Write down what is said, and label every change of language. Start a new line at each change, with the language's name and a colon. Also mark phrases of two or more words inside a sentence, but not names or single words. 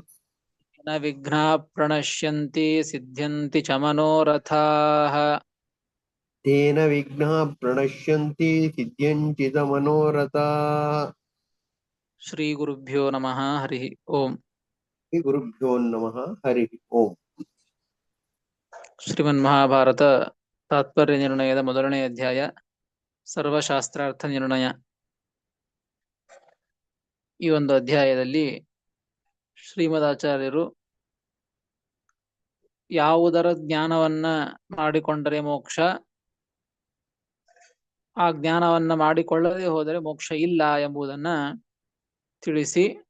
Sanskrit: न विघ्नाः प्रणश्यन्ति सिद्ध्यन्ति च मनोरथाः तेन विघ्नाः प्रणश्यन्ति सिद्ध्यन्ति च मनोरथाः। श्रीगुरुभ्यो नमः हरिः ओम्। गुरुभ्यो नमः हरिः ओम्।
Kannada: ಶ್ರೀಮನ್ಮಹಾಭಾರತ ತಾತ್ಪರ್ಯ ನಿರ್ಣಯದ ಮೊದಲನೇ ಅಧ್ಯಾಯ ಸರ್ವಶಾಸ್ತ್ರಾರ್ಥ ನಿರ್ಣಯ. ಈ ಒಂದು ಅಧ್ಯಾಯದಲ್ಲಿ ಶ್ರೀಮದಾಚಾರ್ಯರು ಯಾವುದರ ಜ್ಞಾನವನ್ನ ಮಾಡಿಕೊಂಡರೆ ಮೋಕ್ಷ, ಆ ಜ್ಞಾನವನ್ನ ಮಾಡಿಕೊಳ್ಳದೆ ಹೋದರೆ ಮೋಕ್ಷ ಇಲ್ಲ ಎಂಬುದನ್ನ ತಿಳಿಸಿ